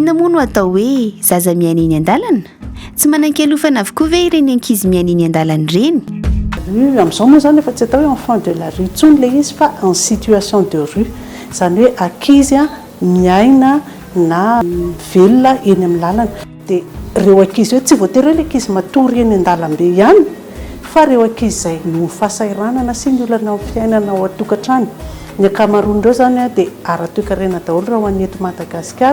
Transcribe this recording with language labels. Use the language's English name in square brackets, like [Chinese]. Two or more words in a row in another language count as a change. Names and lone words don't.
[Malagasy] no atao hoe zaza miaina eny an-dalana? Tsy manan-kelofana avokoa ve ireny ankizy miaina eny an-dalana ireny? Amin'izao moa zany efa tsy atao hoe [French] enfant de la rue [Malagasy] intsony le izy fa [French] en situation de rue, [Malagasy] zany hoe ankizy miaina na velona eny amin'ny lalana. Dia ireo ankizy hoe tsy voatery hoe le ankizy matory eny an-dalambe ihany, fa ireo ankizy izay no fahasahiranana sy ny olana amin'ny fiainana ao an-tokantrano. Ny ankamaroan'ireo zany dia ara-toe-karena daholo raha ho an'ny eto Madagasikara.